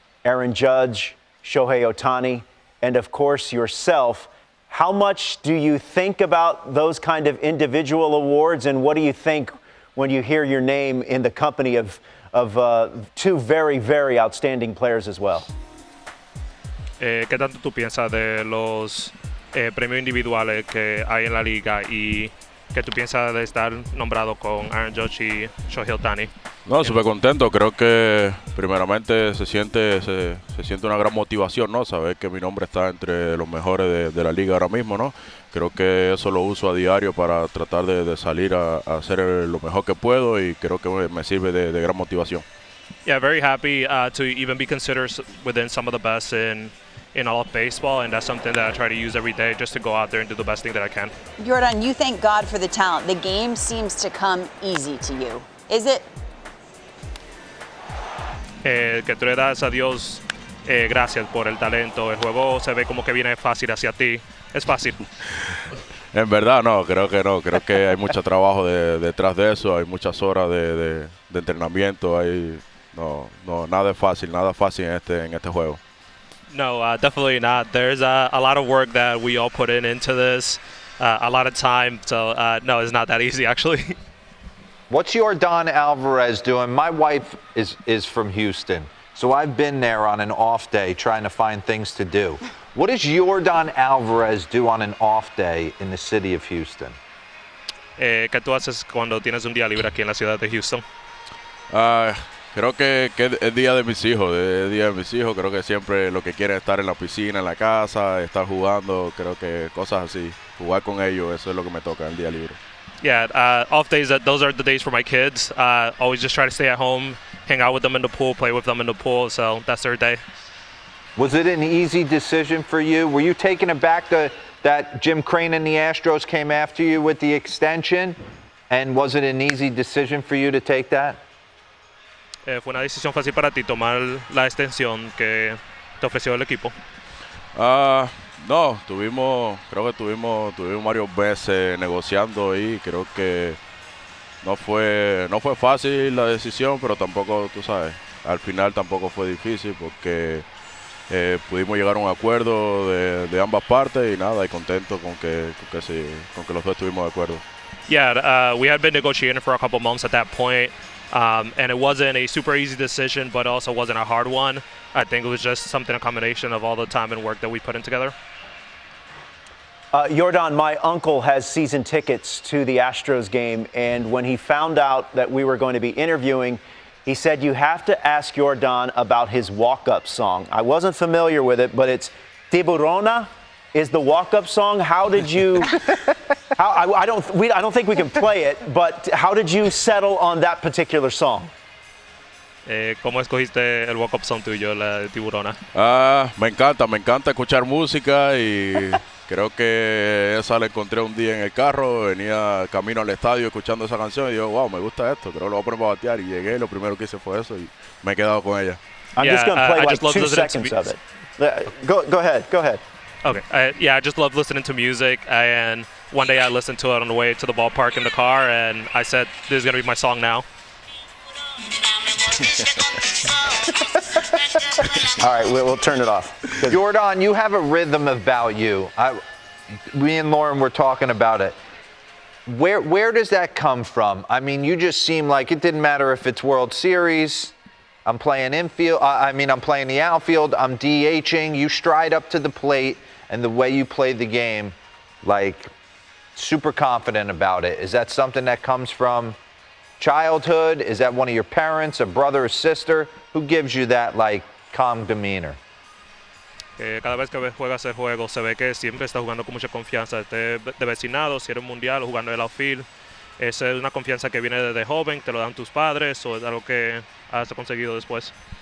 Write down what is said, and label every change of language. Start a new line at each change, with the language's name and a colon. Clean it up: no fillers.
English: Aaron Judge, Shohei Ohtani, and of course yourself. How much do you think about those kind of individual awards, and what do you think when you hear your name in the company of two very, very outstanding players as well?
Spanish: ¿Qué tanto tú piensas de los premios individuales que hay en la liga y qué tú piensas de estar nombrado con Aaron Judge y Shohei Ohtani? No, súper contento. Creo que primeramente se siente una gran motivación, ¿no? Saber que mi nombre está entre los mejores de la liga ahora mismo, ¿no? Creo que eso lo uso a diario para tratar de salir a hacer lo mejor que puedo, y creo que me sirve de gran motivación.
English: Yeah, very happy to even be considered within some of the best in all of baseball, and that's something that I try to use every day just to go out there and do the best thing that I can. Yordan, you thank God for the talent. The game seems to come easy to you. Is it?
Spanish: Que tú le das a Dios gracias por el talento. El juego se ve como que viene fácil hacia ti. Es fácil. En verdad no, creo que no. Creo que hay mucho trabajo detrás de eso. Hay muchas horas de entrenamiento. No, nada fácil en este juego.
English: No, definitely not. There's a lot of work that we all put into this, a lot of time. So no, it's not that easy actually. What's Yordan Alvarez doing? My wife is from Houston, so I've been there on an off day trying to find things to do. What does Yordan Alvarez do on an off day in the city of Houston?
Spanish: ¿Qué tú haces cuando tienes un día libre aquí en la ciudad de Houston? Creo que es día de mis hijos, Creo que siempre lo que quieren es estar en la piscina, en la casa, estar jugando. Creo que cosas así, jugar con ellos, eso es lo que me toca el día libre.
English: Yeah, off days, those are the days for my kids. Always just try to stay at home, hang out with them in the pool, play with them in the pool. So that's their day. Was it an easy decision for you? Were you taken aback that Jim Crane and the Astros came after you with the extension? And was it an easy decision for you to take that?
Spanish: ¿Fue una decisión fácil para ti tomar la extensión que te ofreció el equipo? No, creo que tuvimos varios veces negociando y creo que no fue fácil la decisión, pero tampoco, tú sabes, al final tampoco fue difícil porque pudimos llegar a un acuerdo de ambas partes y nada, y contento con que los dos estuvimos de acuerdo.
English: Yeah, we had been negotiating for a couple months at that point, and it wasn't a super easy decision, but also wasn't a hard one. I think it was just something, a combination of all the time and work that we put in together. Yordan, my uncle has season tickets to the Astros game, and when he found out that we were going to be interviewing, he said you have to ask Yordan about his walk-up song. I wasn't familiar with it, but it's Tiburona is the walk-up song. How did you? I don't think we can play it, but how did you settle on that particular song?
Spanish: ¿Cómo escogiste el walk-up song tuyo, la de Tiburona? Me encanta escuchar música y creo que esa la encontré un día en el carro, venía camino al estadio escuchando esa canción y digo, wow, me gusta esto, creo que lo voy a poner para batear y llegué, lo primero que hice fue eso y me he quedado con ella.
English: I'm just going to play like 2 seconds of it. Go ahead. Okay. I just love listening to music, and one day I listened to it on the way to the ballpark in the car, and I said, this is going to be my song now. All right, we'll turn it off. Yordan, you have a rhythm about you. Me and Lauren were talking about it. Where does that come from? I mean, you just seem like it didn't matter if it's World Series, I'm playing infield, I'm playing the outfield, I'm DHing, you stride up to the plate, and the way you play the game, like, super confident about it. Is that something that comes from childhood? Is that one of your parents, a brother or sister? Who gives you that, like, calm demeanor?
Spanish: Cada vez que juegas el juego se ve que siempre está jugando con mucha confianza, esté de vecinado, si eres mundial o jugando en el outfield. Esa es una confianza que viene desde joven, te lo dan tus padres o es algo que has conseguido después.